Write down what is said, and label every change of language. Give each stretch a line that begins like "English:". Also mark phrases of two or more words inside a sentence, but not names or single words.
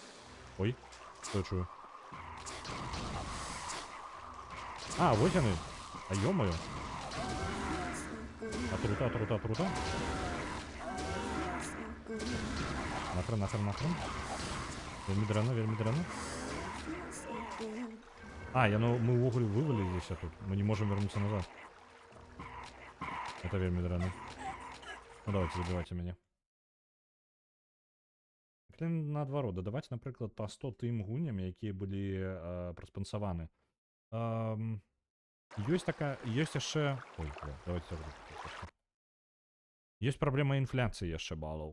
Russian: Ой, что я чую?
Belarusian: Вось яны. Ё-моё. Атрута.
Russian: Нахрен.
Belarusian: Вельмі дрэнна. Мы ўвогуле вываліліся тут.
Russian: Мы не можем вернуться назад.
Belarusian: Это вельмі дрэнна.
Russian: Ну давайте, забивайте
Belarusian: мяне. Наадварот, дадаваць, напрыклад, па 100 тым гульням, якія былі праспансаваны. Ёсць яшчэ...
Russian: Ой, давайте так.
Belarusian: Ёсць праблема інфляцыі яшчэ балаў.